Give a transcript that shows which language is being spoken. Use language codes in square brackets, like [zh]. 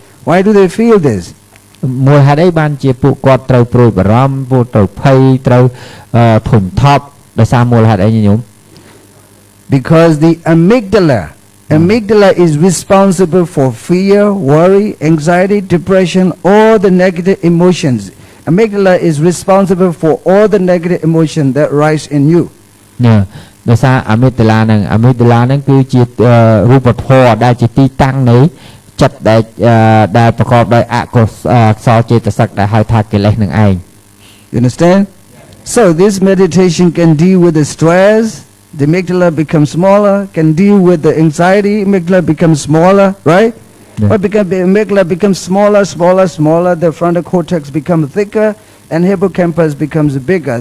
[en] Why do they feel this? [km] មួយហេតុអីបានជាពួកគាត់ត្រូវព្រួយបារម្ភពួកត្រូវភ័យត្រូវធុញថប់ដោយសារមូលហេតុអីញញោម [en] Because the amygdala is responsible for fear, worry, anxiety, depression, all the negative emotions. Amygdala is responsible for all the negative emotions that rise in you. Yeah. [km] ដោយសារ amygdala ហ្នឹងគឺជារូបធម៌ដែលជាទីតាំងនៃចិត្តដែលប្រកបដោយអកុសលចេតសិកដែលហៅថាកិលេសនឹងឯង [en] You understand? So this meditation can deal with the stress. The amygdala becomes smaller, can deal with the anxiety, amygdala becomes smaller, right? Yeah. But because the amygdala becomes smaller, the frontal cortex becomes thicker, and hippocampus becomes bigger.